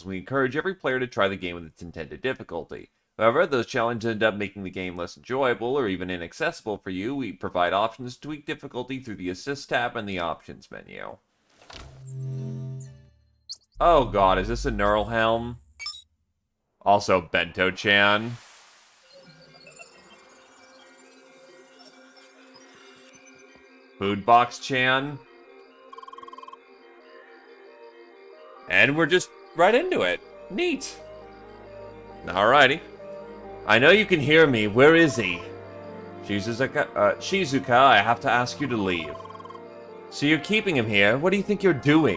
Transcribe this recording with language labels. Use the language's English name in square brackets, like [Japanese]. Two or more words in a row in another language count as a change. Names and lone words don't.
[English] We encourage every player to try the game with its intended difficulty. However, those challenges end up making the game less enjoyable or even inaccessible for you. We provide options to tweak difficulty through the Assist tab and the Options menu. Oh god, is this a Neuralhelm? Also Bento-chan. Foodbox-chan. And we're just right into it. Neat. Alrighty. I know you can hear me. Where is he? Shizuka, I have to ask you to leave. So you're keeping him here? What do you think you're doing?